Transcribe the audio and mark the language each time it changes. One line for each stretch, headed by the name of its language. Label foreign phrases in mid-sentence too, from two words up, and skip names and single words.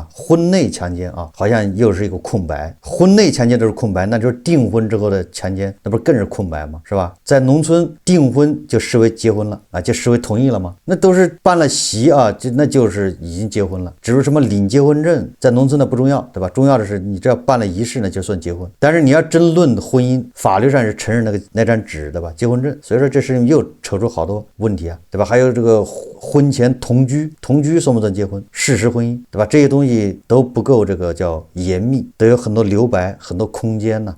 Chinese: 婚內強姦啊，好像又是一個空白。婚內強姦都是空白，那就是訂婚之後的強姦，那不是更是空白嗎？是吧？在農村訂婚就視為結婚了啊，就視為同意了嗎？那都是辦了席啊，那就是已經結婚了。只是什麼領結婚證，在農村的不重要，對吧？重要的是你只要办了儀式呢，就算結婚。但是你要爭論婚姻，法律上是承認那張紙，对吧？結婚證。所以說这事情又扯出好多問題啊，對吧？還有這個婚前同居算不算結婚？事實婚姻，對吧？這些東西都不夠這個叫嚴密，都有很多留白，很多空間呢。